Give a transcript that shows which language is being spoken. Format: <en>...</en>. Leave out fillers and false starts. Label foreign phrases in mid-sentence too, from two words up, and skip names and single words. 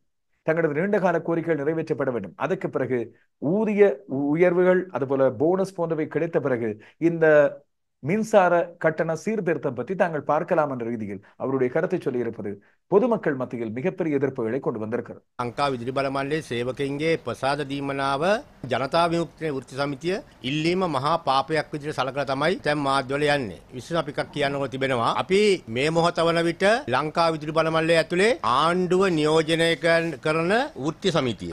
<ta>தங்களது நீண்டகால கோரிக்கைகள் நிறைவேற்றப்பட வேண்டும். அதற்கு பிறகு ஊதிய உயர்வுகள் அதுபோல போனஸ் போன்றவை கிடைத்த பிறகு இந்த மின்சார கட்டண சீர்திருத்தம் பற்றி தாங்கள் பார்க்கலாம் என்ற ரீதியில் அவருடைய கருத்தை சொல்லியிருப்பது பொதுமக்கள் மத்தியில் மிகப்பெரிய எதிர்ப்புகளை கொண்டு வந்திருக்கிறது.</ta> <si>ලංකා විදුලි බල මණ්ඩලයේ සේවකයින්ගේ ප්‍රසාද දීමනාව ජනතා විමුක්ති වෘත්ති සමිතිය ඉල්ලීම මහා පාපයක් විදිහට සලකලා තමයි දැන් මාධ්‍යවල යන්නේ. විශේෂ අපි එකක් කියන්නකො තිබෙනවා. අපි මේ මොහොත වන විට ලංකා විදුලි බල මණ්ඩලය ඇතුලේ ආණ්ඩුව නියෝජනය කරන වෘත්ති සමිතිය.</si>